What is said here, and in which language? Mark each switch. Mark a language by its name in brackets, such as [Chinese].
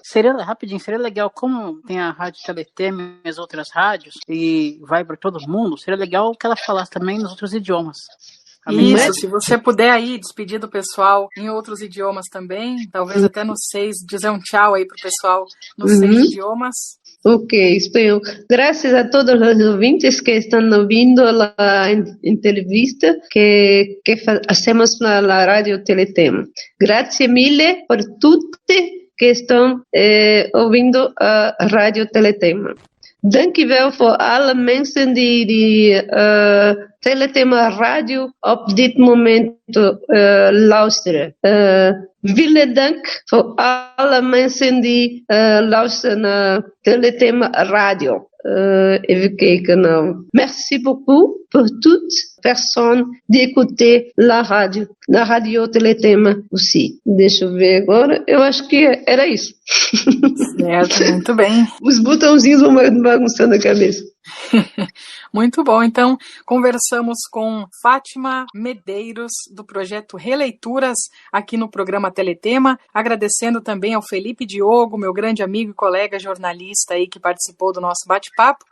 [Portuguese] Seria legal, como tem a Rádio Teletema e as outras rádios, e vai para todo mundo, seria legal que ela falasse também nos outros idiomas. Isso, se você puder aí despedir do pessoal em outros idiomas também, talvez até nos 6, dizer um tchau aí pro pessoal nos 6 idiomas. Ok, espanhol. [Spanish] Gracias a todos los [Portuguese] ouvintes [Spanish] que están [Portuguese] ouvindo [Spanish] la entrevista que hacemos [Portuguese] na [Spanish] Radio Teletema. [Italian] Grazie mille por tutti [Portuguese] que estão ouvindo a [Italian] Radio Teletema. [Dutch] Dankjewel voor alle mensen die Teletema Radio op dit moment luisteren. [German] Vielen Dank [Dutch] voor alle mensen die luisteren naar Teletema Radio. Even kijken nou. [French] Merci beaucoup pour toutes personnes d'écouter la radio Teletema aussi. [Portuguese] Deixa eu ver agora. Eu acho que era isso. Certo, muito bem. Os botãozinhos vão bagunçando a cabeça. Muito bom, então conversamos com Fátima Medeiros do projeto Releituras aqui no programa Teletema, agradecendo também ao Felipe Diogo, meu grande amigo e colega jornalista aí que participou do nosso bate-papo.